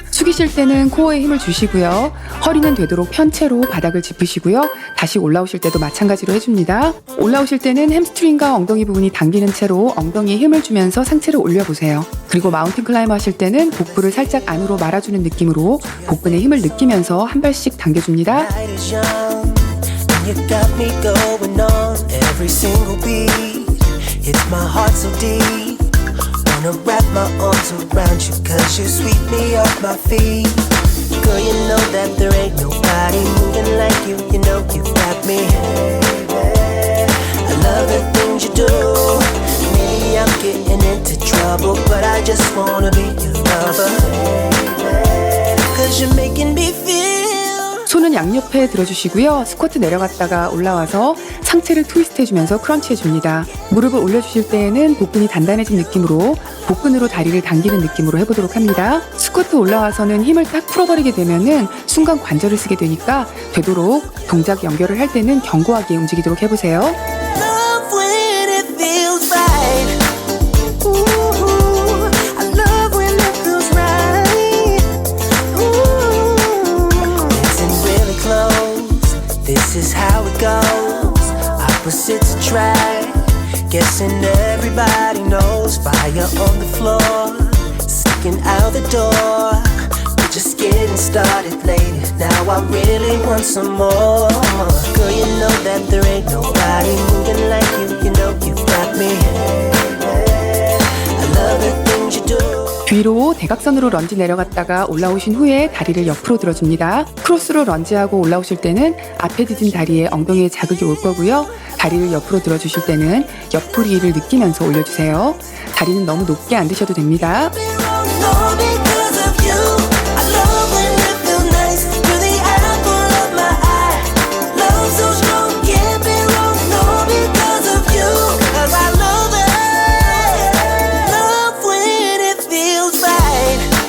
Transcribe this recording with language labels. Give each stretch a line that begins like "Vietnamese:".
Korean: 숙이실 때는 코어에 힘을 주시고요. 허리는 되도록 편채로 바닥을 짚으시고요. 다시 올라오실 때도 마찬가지로 해줍니다. 올라오실 때는 햄스트링과 엉덩이 부분이 당기는 채로 엉덩이에 힘을 주면서 상체를 올려보세요. 그리고 마운틴 클라이머 하실 때는 복부를 살짝 안으로 말아주는 느낌으로 복근에 힘을 느끼면서 한 발씩 당겨줍니다.
English: Night is young, and you got me going on every single beat. It's my heart so deep. Wanna wrap my arms around you, cause you sweep me off my feet. Girl, you know that there ain't nobody moving like you. You know you got me. I love the things you do. Maybe I'm getting into trouble, but I just wanna be your lover. Cause you're making me feel.
Korean: 손은 양옆 양옆에 들어주시고요. 스쿼트 내려갔다가 올라와서 상체를 트위스트 해주면서 크런치 해줍니다. 무릎을 올려주실 때에는 복근이 단단해진 느낌으로 복근으로 다리를 당기는 느낌으로 해보도록 합니다. 스쿼트 올라와서는 힘을 딱 풀어버리게 되면은 순간 관절을 쓰게 되니까 되도록 동작 연결을 할 때는 견고하게 움직이도록 해보세요.
English: Love when it feels right. Ooh, I love when it feels right. Ooh, listen really close. This is how it goes. Opposites attract. Guessing everybody knows. Fire on the floor, sneaking out the door. We're just getting started, lady. Now I really want some more. Girl, you know that there ain't nobody moving like you. You know you got me. I love the things you do.
Korean: 뒤로 대각선으로 런지 내려갔다가 올라오신 후에 다리를 옆으로 들어줍니다. 크로스로 런지하고 올라오실 때는 앞에 디딘 다리에 엉덩이에 자극이 올 거고요. 다리를 옆으로 들어주실 때는 옆구리를 느끼면서 올려주세요. 다리는 너무 높게 안 드셔도 됩니다.
English: All because of you. I love when it feels nice. You're the apple of my eye. Love so strong, can't be wrong. No, because of you. 'Cause I love it. Love when it feels right.